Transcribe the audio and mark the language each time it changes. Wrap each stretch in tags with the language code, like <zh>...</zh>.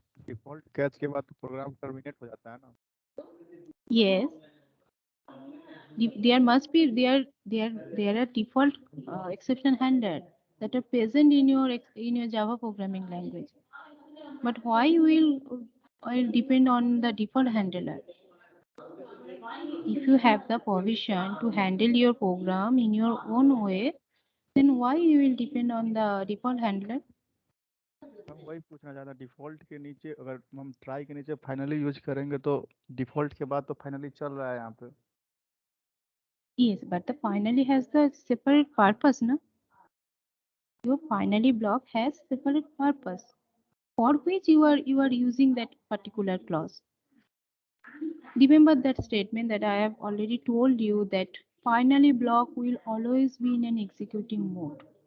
<hi>Default catch के बाद तो प्रोग्राम टर्मिनेट हो जाता है ना.</hi> <en>Yes. There must be there are default exception handler that are present in your Java programming language. But why will depend on the default handler? If you have the provision to handle your program in your own way, then why you will depend on the default handler?</en> <hi>हम वही पूछना चाह रहा default के नीचे अगर हम try के नीचे फाइनली यूज करेंगे तो डिफॉल्ट के बाद तो फाइनली चल रहा है यहाँ पे.</hi> <en>Yes, but the finally has the separate purpose, no? Your finally block has separate purpose for which you are using that particular clause. Remember that statement that I have already told you that finally block will always be in an executing mode.</en>